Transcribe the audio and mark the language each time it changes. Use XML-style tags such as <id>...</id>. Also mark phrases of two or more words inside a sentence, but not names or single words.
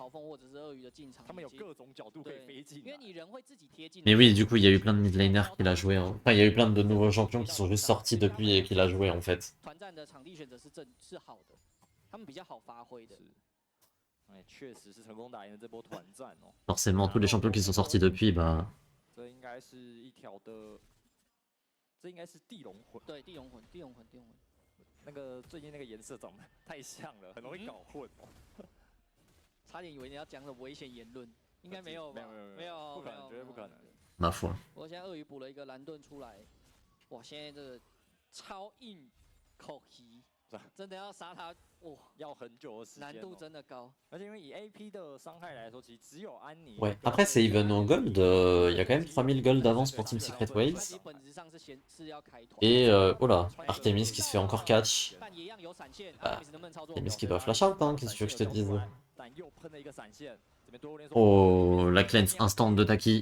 <fr>Mais oui, du coup, il y a eu plein de</fr> <en>mid laners</en> <fr>qu'il a joué. Hein. Enfin, il y a eu plein de nouveaux champions qui sont juste sortis depuis et qu'il a joué en fait. Forcément, tous les champions qui sont sortis depuis, bah...</fr> <zh>那个最近那个颜色长得太像了，很容易搞混。差点以为你要讲什么危险言论，应该没有吧？没有，不可能，绝对不可能。</zh> <fr>Ma foi。</fr> <zh>我现在鳄鱼补了一个蓝盾出来，哇，现在这个超硬口皮，真的要杀他，哇，要很久的时间、难度真的高。而且因为以 AP 的伤害来说，其实只有安妮。</zh> <fr>Ouais, après c'est even en gold, il y a quand même 3000 gold d'avance pour Team Secret Wales. Et oh là, Artemis qui se fait encore catch. Bah, Artemis qui doit</fr> <en>flash out,</en> <fr>hein, qu'est-ce que tu veux que je te dise? Oh, la cleanse instant de Taki.</fr>